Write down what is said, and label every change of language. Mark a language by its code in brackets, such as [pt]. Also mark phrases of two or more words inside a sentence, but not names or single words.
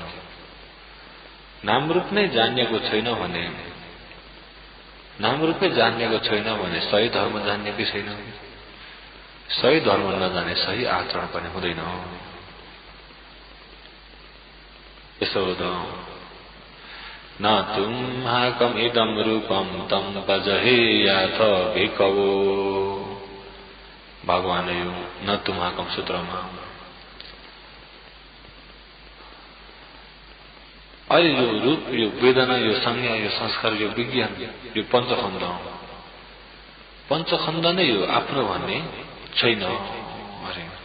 [ne] नाम रूप नै जानिएको छैन भने, नाम रूपै जानिएको छैन भने सही धर्म जानिएकै छैन। सही धर्म नजाने सही आचरण पनि हुँदैन। [pi] यसो न तुम्हाकम इदम रूपम तम भजहे याथ भिकवो। [ne] भगवान यो [pi] न तुम्हाकम [ne] सूत्रमा अहिले यो रूप, यो वेदना, यो संज्ञा, यो संस्कार, यो विज्ञान, यो पञ्चखण्ड हो। पञ्चखण्ड नै यो आफ्नो भन्ने छैन अरे।